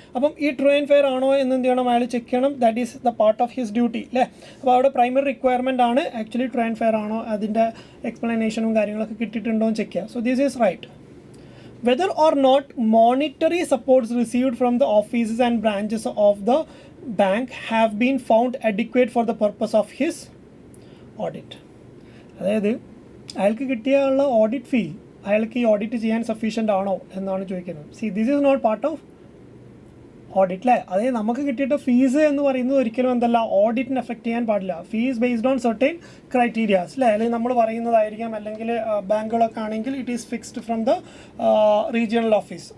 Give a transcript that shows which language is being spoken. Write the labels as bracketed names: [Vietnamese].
[Malayalam] അപ്പം ഈ true and fair ആണോ എന്ന് എന്ത് ചെയ്യണം, അയാൾ ചെക്ക് ചെയ്യണം. [English] that is the part of his duty [Malayalam] അല്ലേ. അപ്പോൾ അവിടെ പ്രൈമറി റിക്വയർമെൻ്റ് ആണ് ആക്ച്വലി ട്രൂ ആൻഡ് ഫെയർ ആണോ, അതിൻ്റെ എക്സ്പ്ലനേഷനും കാര്യങ്ങളൊക്കെ കിട്ടിയിട്ടുണ്ടോ എന്ന് ചെക്ക് ചെയ്യുക. [English] So this is right. Whether or not monetary supports received from the offices and branches of the bank have been found adequate for the purpose of his audit. [Malayalam] അതായത് അയാൾക്ക് കിട്ടിയുള്ള audit fee അയാൾക്ക് ഈ audit ചെയ്യാൻ sufficient ആണോ എന്നാണ് ചോദിക്കുന്നത്. [English] see this is not part of audit [Malayalam] അല്ലേ. അതായത് നമുക്ക് കിട്ടിയിട്ട് ഫീസ് എന്ന് പറയുന്നത് ഒരിക്കലും എന്തല്ല ഓഡിറ്റിന് എഫക്റ്റ് ചെയ്യാൻ പാടില്ല. [English] fees based on certain criterias [Malayalam] അല്ലേ, അല്ലെങ്കിൽ നമ്മൾ പറയുന്നതായിരിക്കാം, അല്ലെങ്കിൽ ബാങ്കുകളൊക്കെ ആണെങ്കിൽ [English] It is fixed from the regional office.